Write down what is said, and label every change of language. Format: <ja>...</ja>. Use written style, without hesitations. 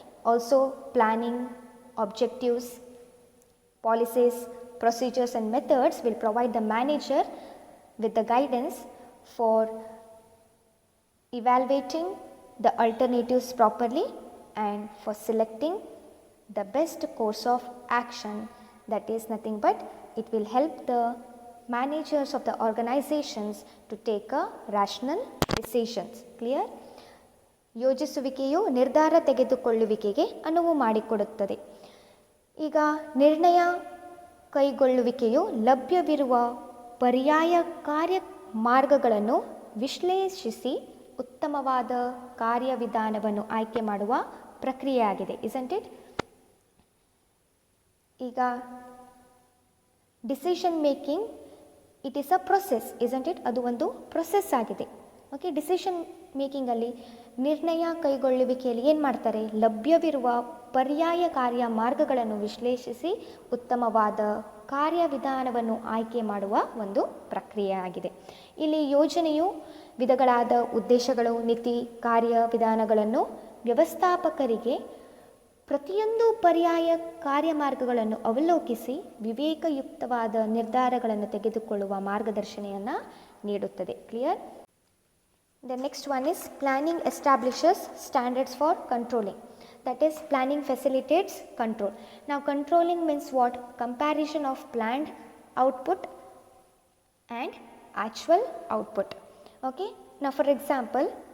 <en>Also, planning, objectives, policies, procedures and methods will provide the manager with the guidance for evaluating the alternatives properly and for selecting the best course of action. That is nothing but it will help the managers of the organizations to take a rational decisions. Clear?</en> <kn>ಯೋಜಿಸುವಿಕೆಯು ನಿರ್ಧಾರ ತೆಗೆದುಕೊಳ್ಳುವಿಕೆಗೆ ಅನುವು ಮಾಡಿಕೊಡುತ್ತದೆ. ಈಗ ನಿರ್ಣಯ ಕೈಗೊಳ್ಳುವಿಕೆಯು ಲಭ್ಯವಿರುವ ಪರ್ಯಾಯ ಕಾರ್ಯ ಮಾರ್ಗಗಳನ್ನು ವಿಶ್ಲೇಷಿಸಿ ಉತ್ತಮವಾದ ಕಾರ್ಯವಿಧಾನವನ್ನು ಆಯ್ಕೆ ಮಾಡುವ ಪ್ರಕ್ರಿಯೆಯಾಗಿದೆ,</kn> <en>isn't it? ಈಗ decision making it is a process, isn't it?</en> <kn>ಅದು ಒಂದು ಪ್ರೊಸೆಸ್ ಆಗಿದೆ. ಓಕೆ, ಡಿಸಿಷನ್ ಮೇಕಿಂಗಲ್ಲಿ ನಿರ್ಣಯ ಕೈಗೊಳ್ಳುವಿಕೆಯಲ್ಲಿ ಏನು ಮಾಡ್ತಾರೆ? ಲಭ್ಯವಿರುವ ಪರ್ಯಾಯ ಕಾರ್ಯ ಮಾರ್ಗಗಳನ್ನು ವಿಶ್ಲೇಷಿಸಿ ಉತ್ತಮವಾದ ಕಾರ್ಯವಿಧಾನವನ್ನು ಆಯ್ಕೆ ಮಾಡುವ ಒಂದು ಪ್ರಕ್ರಿಯೆ ಆಗಿದೆ. ಇಲ್ಲಿ ಯೋಜನೆಯು ವಿಧಗಳಾದ ಉದ್ದೇಶಗಳು, ನೀತಿ, ಕಾರ್ಯವಿಧಾನಗಳನ್ನು ವ್ಯವಸ್ಥಾಪಕರಿಗೆ ಪ್ರತಿಯೊಂದು ಪರ್ಯಾಯ ಕಾರ್ಯಮಾರ್ಗಗಳನ್ನು ಅವಲೋಕಿಸಿ ವಿವೇಕಯುಕ್ತವಾದ ನಿರ್ಧಾರಗಳನ್ನು ತೆಗೆದುಕೊಳ್ಳುವ ಮಾರ್ಗದರ್ಶನೆಯನ್ನು ನೀಡುತ್ತದೆ.</kn> <en>Clear? The next one is planning establishes standards for controlling. That is, planning facilitates control. Now, controlling means what? Comparison of planned output and actual output. Okay. Now, for example,</en>